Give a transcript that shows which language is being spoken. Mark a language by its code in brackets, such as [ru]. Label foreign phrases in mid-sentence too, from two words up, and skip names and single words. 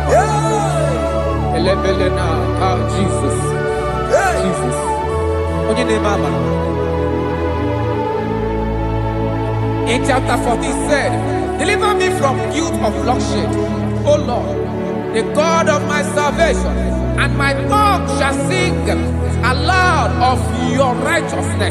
[ig] Elebelena ka Jesus. Jesus. Onye na-eme amara. [en] In chapter 14 said, deliver me from guilt of bloodshed, O Lord, the God of my salvation, and my tongue shall sing aloud of your righteousness.